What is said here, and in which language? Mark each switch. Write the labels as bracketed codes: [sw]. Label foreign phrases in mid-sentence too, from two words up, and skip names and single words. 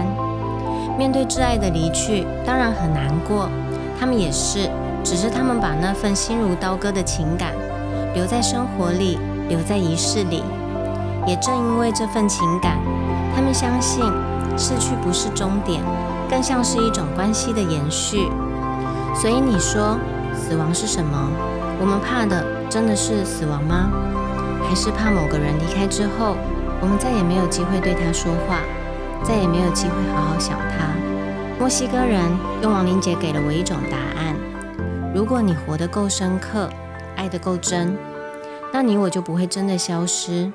[zh] 面對摯愛的離去，當然很難過，他們也是，只是他們把那份心如刀割的情感留在生活裡，留在儀式裡。也正因為這份情感，他們相信逝去不是終點，更像是一種關係的延續。所以你說，死亡是什麼？我們怕的真的是死亡嗎？還是怕某個人離開之後，我們再也沒有機會對他說話，再也沒有機會好好想他？墨西哥人用亡靈節給了我一種答案：如果你活得夠深刻，愛得夠真，那你我就不會真的消失。